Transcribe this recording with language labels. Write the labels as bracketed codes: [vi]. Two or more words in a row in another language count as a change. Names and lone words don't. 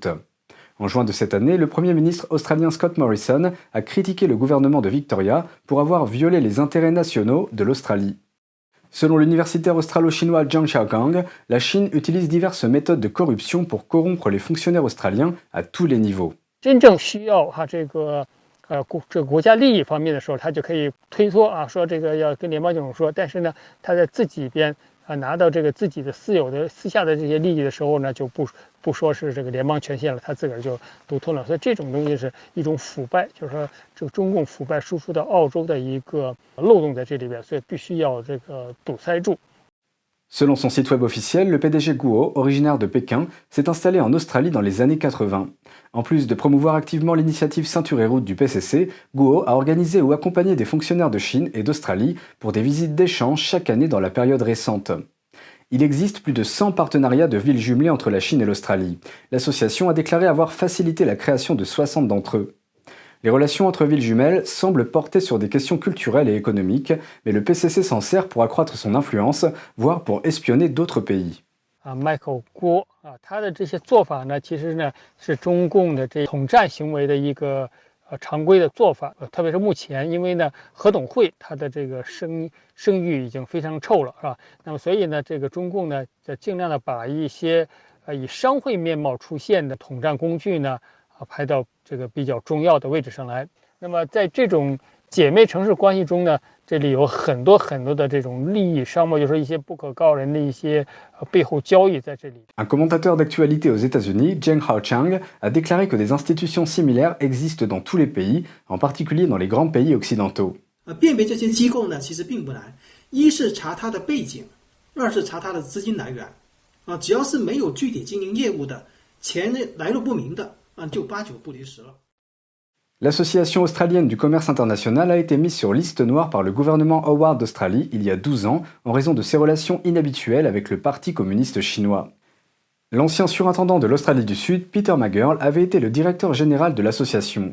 [fr] En juin de cette année, le Premier ministre australien Scott Morrison a critiqué le gouvernement de Victoria pour avoir violé les intérêts nationaux de l'Australie. Selon l'universitaire australo-chinois Zhang Xiaogang, la Chine utilise diverses méthodes de corruption pour corrompre les fonctionnaires australiens à tous les niveaux. [zh] 真正需要这个国家利益方面的时候，他就可以推脱说这个要跟联邦政府说，但是呢，他在自己边拿到这个自己的私下的这些利益的时候呢，就不说是这个联邦权限了，他自个儿就独吞了。所以这种东西是一种腐败，就是说这个中共腐败输出到澳洲的一个漏洞在这里边，所以必须要这个堵塞住。 [fr] Selon son site web officiel, le PDG Guo, originaire de Pékin, s'est installé en Australie dans les années 80. En plus de promouvoir activement l'initiative Ceinture et Route du PCC, Guo a organisé ou accompagné des fonctionnaires de Chine et d'Australie pour des visites d'échange chaque année dans la période récente. Il existe plus de 100 partenariats de villes jumelées entre la Chine et l'Australie. L'association a déclaré avoir facilité la création de 60 d'entre eux. Les relations entre villes jumelles semblent porter sur des questions culturelles et économiques, mais le PCC s'en sert pour accroître son influence, voire pour espionner d'autres pays. [zh] Michael Guo 他的这些做法呢，其实呢是中共的这统战行为的一个常规的做法，特别是目前，因为呢合董会它的这个声誉已经非常臭了，是吧？那么所以呢，这个中共呢在尽量的把一些以商会面貌出现的统战工具呢。排到这个比较重要的位置上来。那么在这种姐妹城市关系中呢，这里有很多的这种利益商贸，就是一些不可告人的一些背后交易在这里。 [fr] Un commentateur d'actualité aux États-Unis, Zheng Haochang, a déclaré que des institutions similaires existent dans tous les pays, en particulier dans les grands pays occidentaux. [zh] 辨别这些机构呢，其实并不难。一是查它的背景，二是查它的资金来源。只要是没有具体经营业务的，钱来路不明的。 [fr] L'Association australienne du commerce international a été mise sur liste noire par le gouvernement Howard d'Australie il y a 12 ans en raison de ses relations inhabituelles avec le Parti communiste chinois. L'ancien surintendant de l'Australie du Sud, Peter McGurl, avait été le directeur général de l'association.